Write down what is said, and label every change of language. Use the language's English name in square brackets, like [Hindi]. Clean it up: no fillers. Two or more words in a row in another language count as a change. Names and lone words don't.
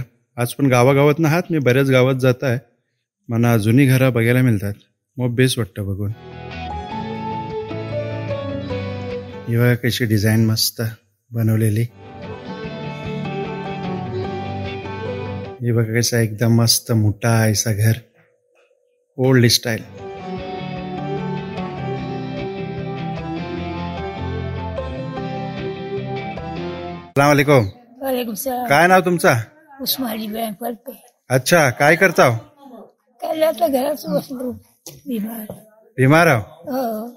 [Marathi] आज पण गावागावात ना आहात, मी बऱ्याच गावात जात आहे, मला जुनी घरा बघायला मिळतात, मग बेस वाटतं बघून. ही बघा कशी डिझाईन मस्त बनवलेली. हे बघा कैसा एकदम मस्त मोठा ऐसा घर, [English] old style. [Arabic] السلام عليكم. وعليكم السلام. [Marathi] काय नाव तुमचा? उस्मानी बहन पडते. अच्छा, काय करता? काय आता घरात बसलो, बिमार आहो? हो.